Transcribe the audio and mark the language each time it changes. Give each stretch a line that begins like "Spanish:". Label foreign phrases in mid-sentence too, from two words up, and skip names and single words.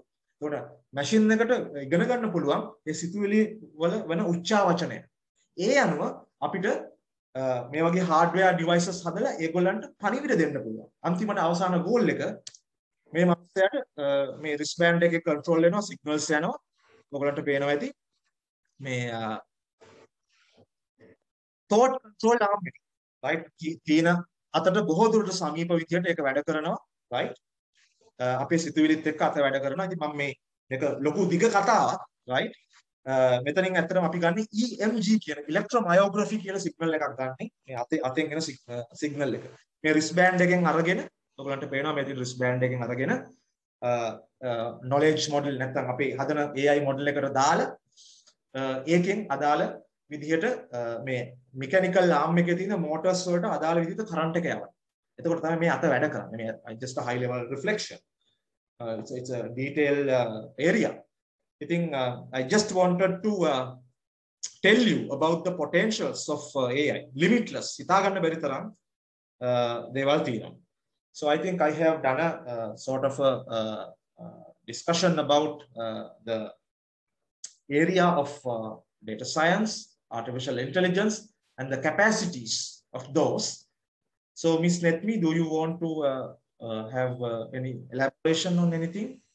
Sinhala: එතකොට machine එකට ඉගෙන ගන්න පුළුවන් ඒ සිතුවිලි වල වෙන උච්චාවචනය. ඒ අනුව අපිට මේ වගේ
English: hardware devices
Sinhala: හදලා ඒගොල්ලන්ට පණිවිඩ දෙන්න පුළුවන්. අන්තිමට අවසාන goal එක මේ මනුස්සයාට මේ wristband එකේ control වෙනවා signals යනවා. ඔයගොල්ලන්ට පේනවා ඇති මේ
English: thought control arm
Sinhala: එක. right? තියෙන අතට බොහෝ දුරට සමීප විදියට ඒක වැඩ කරනවා. right? අපේ සිතුවිලිත් එක්ක අත වැඩ කරනවා. ඉතින් මම මේක ලොකු දිග කතාවක්. right? මෙතනින් ඇත්තටම අපි ගන්න EMG කියන electromyography කියලා සිග්නල් එකක් ගන්න. මේ අතෙන් එන සිග්නල් එක. මේ wristband එකෙන් අරගෙන ඔයගලන්ට පේනවා මේ තියෙන wristband එකෙන් අරගෙන
English: knowledge model
Sinhala: නැත්නම් අපේ හදන
English: AI model
Sinhala: එකට දාලා ඒකෙන් අදාළ විදිහට මේ
English: mechanical arm
Sinhala: එකේ තියෙන motors වලට අදාළ විදිහට current එක යවනවා. එතකොට තමයි මේ අත වැඩ කරන්නේ.
English: මේ just a high level reflection. It's a detailed area. I think I just wanted to tell you about the potentials of AI. Limitless.
Sinhala: හිතාගන්න බැරි තරම් දේවල් තියෙනවා.
English: So I think I have done a sort of a discussion about the area of data science, artificial intelligence, and the capacities of those. So Ms. Netmi, do you want to have any elaboration on anything?